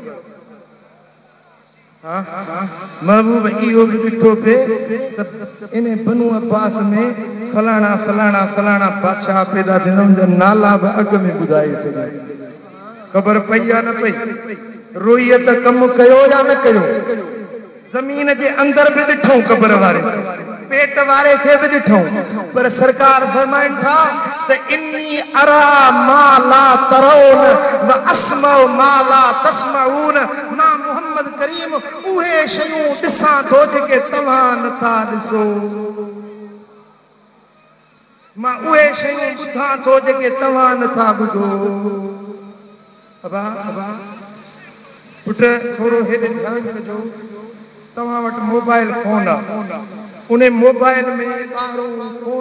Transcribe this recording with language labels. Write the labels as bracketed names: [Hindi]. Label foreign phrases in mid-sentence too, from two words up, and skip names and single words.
[Sindhi] महबूब इहो बि ॾिठो पिए त इन बनु अब्बास में फलाणा फलाणा फलाणा बादशाह पैदा थींदा उनजा नाला बि अॻ में ॿुधाए छॾिया ख़बर पई या न पई रुयत कमु कयो या न कयो ज़मीन जे अंदरि बि ॾिठूं क़ब्र वारे पेट वारे खे बि ॾिठूं पर सरकार फरमाइनि था त [Arabic] إني أرى ما لا ترون و أسمع ما لا تسمعون [Sindhi] मां मोहम्मद करीम उहे शयूं ॾिसां थो जेके तव्हां नथा ॾिसो मां उहे शयूं ॿुधां थो जेके तव्हां नथा ॿुधो अबा पुट थोरो हेॾे ध्यानु ॾिजो तव्हां वटि मोबाइल फोन आहे उन मोबाइल में ॿाहिरों फोन